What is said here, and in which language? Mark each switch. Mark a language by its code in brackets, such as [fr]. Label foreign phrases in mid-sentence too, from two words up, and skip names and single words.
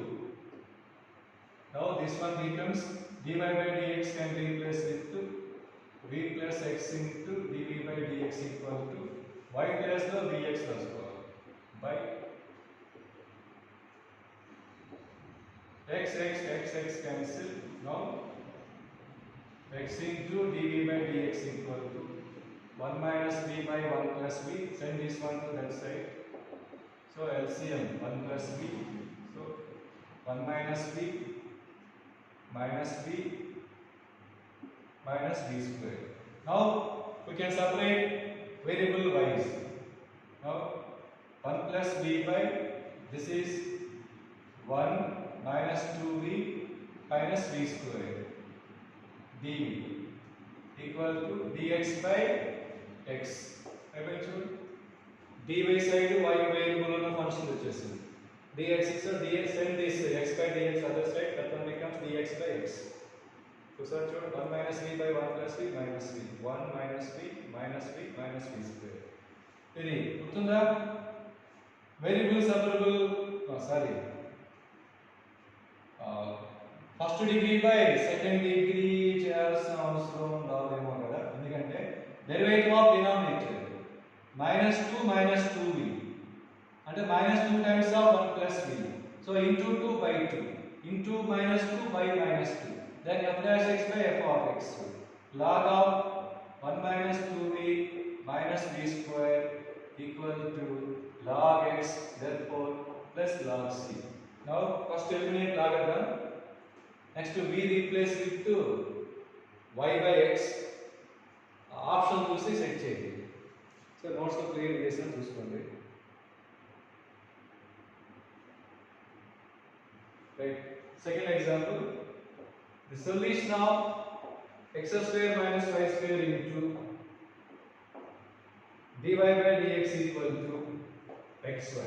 [en] Now this one becomes dy by dx can replace with v plus x into dv by dx equal to y plus the vx plus by x cancel. Now x into dv by dx equal to 1 minus v by 1 plus v. Send this one to that side. So LCM 1 plus v. So 1 minus v minus v minus v square. Now we can separate variable wise. Now 1 plus v by this is 1 minus 2v minus v square dv equal to dx by x. dy side y variable [te] ఉన్న ఫంక్షన్ వచ్చేసింది. [en] dx is dx, send this x by dx other side, that one becomes dx by x. So search out 1 minus v by 1 plus v minus v, 1 minus v minus v minus v square. [te] ఇది గుర్తుందా? [en] variable separable first degree by second degree [te] చేయాల్సిన అవసరం రాదేమో కదా, ఎందుకంటే [en] derivative of denominator -2 minus 2v [te] అంటే [en] -2 times of 1 plus v. So into 2 by 2 into -2 by -2. Then f dash x by f of x. Log of 1 minus 2v minus v square equal to log x, therefore plus log c. Now first eliminate log again. Next to v replace with y by x. [te] Option చూసి సెట్ చేయండి. సో నోట్స్ లో క్లియర్ చేసిన చూసుకోండి. [en] Right. Second example. The solution of x square minus y square into dy by dx equal to xy.